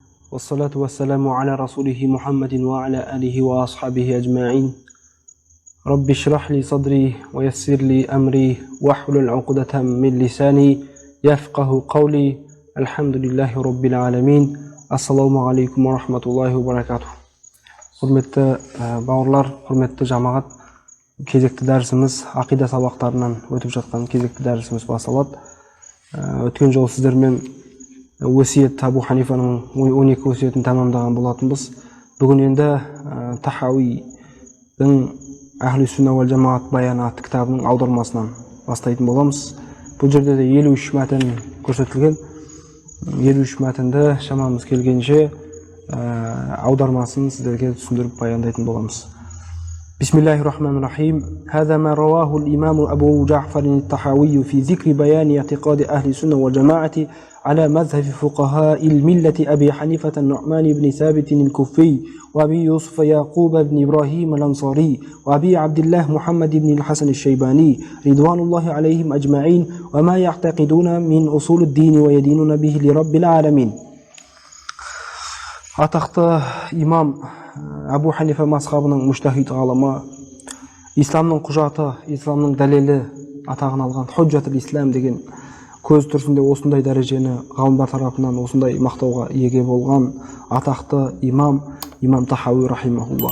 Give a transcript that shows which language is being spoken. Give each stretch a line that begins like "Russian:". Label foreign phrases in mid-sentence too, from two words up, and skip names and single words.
Arabic: والصلاة والسلام على رسوله محمد وعلى آله وأصحابه أجمعين رب اشرح لي صدري ويسر لي أمري واحلل عقدة من لساني يفقه قولي الحمد لله رب العالمين السلام عليكم ورحمة الله وبركاته.
Kazakh: Hürmetli bауырлар, hürmetli жамағат, кезекті дәрісіміз ақида сабақтарынан өтіп жатқан кезекті дәрісіміз басталады. Өткен жолы сіздермен өсиет Абу Ханифаның 12 өсиетін тамамдаған болатынбыз. Бүгін енді Тахауидің Ахли Сунна вал Жамаат баяны атты кітабының аудармасынан бастайтын боламыз. Бұл жерде де 53 мәтін көрсетілген. 53 мәтінді шамамыз келгенше аудармасын сіздерге түсіндіріп баяндайтын боламыз.
Arabic: Бисмиллахир-рахманир-рахим. هذا ما رواه الإمام أبو جعفر الطحاوي في ذكر بيان اعتقاد أهل السنة والجماعة على مذهب فقهاء الملة أبي حنيفة النعمان بن ثابت الكوفي وأبي يوسف يعقوب بن إبراهيم الأنصاري وأبي عبد الله محمد بن الحسن الشيباني رضوان الله عليهم أجمعين وما يعتقدون من أصول الدين ويدينون به لرب العالمين.
Kazakh: Атақты имам Абу Ханифа мазхабының мужтахид ғалымы, исламның құжаты, исламның дәлелі атағын алған Худжатул Ислам деген көз түрсінде осындай дәрежені ғалымдар тарапынан осындай мақтауға еге болған атақты имам Тахауи рахимахулла.